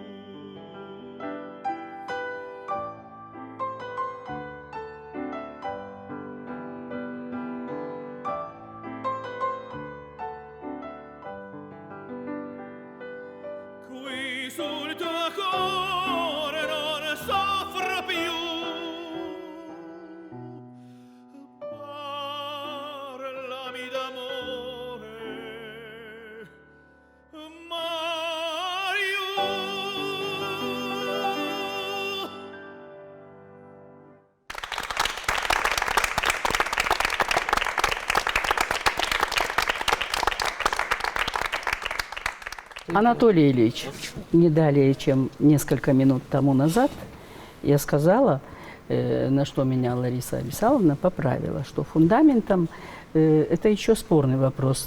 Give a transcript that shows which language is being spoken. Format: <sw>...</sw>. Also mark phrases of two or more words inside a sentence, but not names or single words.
<it>Qui sul tuo cuore non soffro più. Parlami d'amore, Mariù.</it> <ru>Анатолий Ильич, не далее, чем несколько минут тому назад, я сказала, на что меня Лариса Абисаловна поправила, что фундаментом это еще спорный вопрос.</ru>